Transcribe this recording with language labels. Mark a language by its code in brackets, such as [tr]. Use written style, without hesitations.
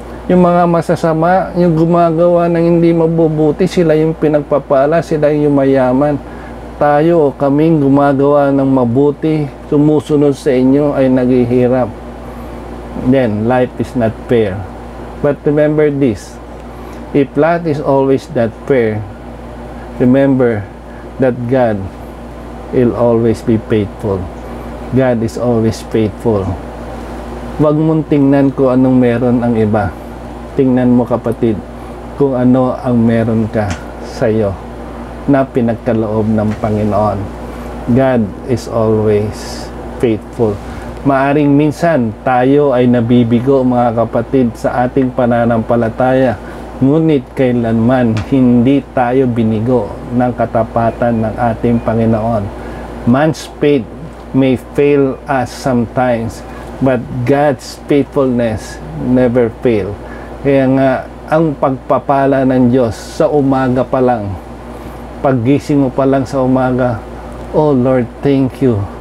[tl] Yung mga masasama, yung gumagawa ng hindi mabubuti, sila yung pinagpapala, sila yung mayaman. Tayo, kaming gumagawa ng mabuti, sumusunod sa inyo, ay naghihirap. [en] Then, life is not fair. But remember this, if life is always not fair, remember that God will always be faithful. God is always faithful. [tl] Huwag mong tingnan kung anong meron ang iba. Tingnan mo, kapatid, kung ano ang meron ka sa'yo na pinagkaloob ng Panginoon. [en] God is always faithful. [tl] Maaring minsan tayo ay nabibigo, mga kapatid, sa ating pananampalataya, ngunit kailanman hindi tayo binigo ng katapatan ng ating Panginoon. [en] Man's faith may fail us sometimes, but God's faithfulness never fail. [tl] Kaya nga, ang pagpapala ng Diyos sa umaga pa lang, paggising mo pa lang sa umaga, [en] oh Lord, thank you.